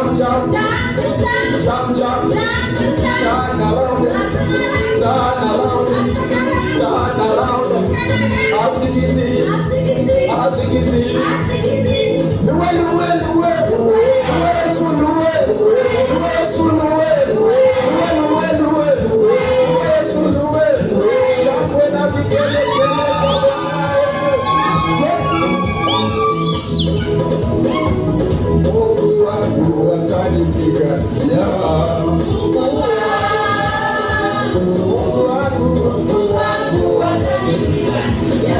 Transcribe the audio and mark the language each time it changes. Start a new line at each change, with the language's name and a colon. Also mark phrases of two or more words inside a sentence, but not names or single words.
English: jump, jump, jump, turn around, turn around, turn around. Azigizi, azigizi, luwe, luwe, luwe, luwe, su luwe, luwe, su luwe, luwe, luwe, luwe, luwe, su luwe.
Swahili: Shangwe na vigelegele kwa Bwana. Mungu wangu atanipigania. Mungu wangu atanipigania.